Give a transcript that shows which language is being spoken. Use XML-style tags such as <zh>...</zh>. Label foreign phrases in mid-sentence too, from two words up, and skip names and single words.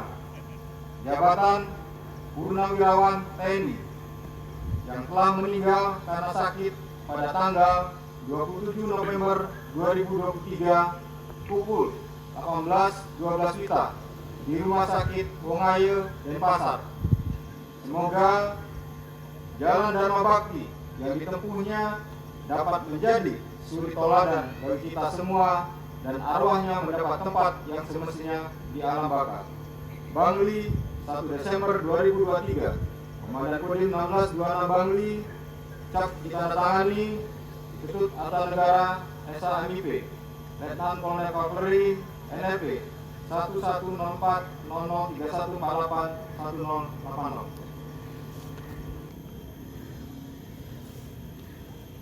<id>Jabatan: Purnawirawan TNI, yang telah meninggal karena sakit pada tanggal 27 November 2023 pukul 18.12 WITA di Rumah Sakit Wangaya, Denpasar. Semoga jalan Dharma Bakti yang ditempuhnya dapat menjadi suri toladan bagi kita semua dan arwahnya mendapat tempat yang semestinya di alam baka. Bangli, 1 Desember 2023. Komandan Kodim 1626 Bangli, cap ditandatangani Ketut Atal Negara SAMIP Letnan Kolonel Kavaleri NRP 1104003180.</id>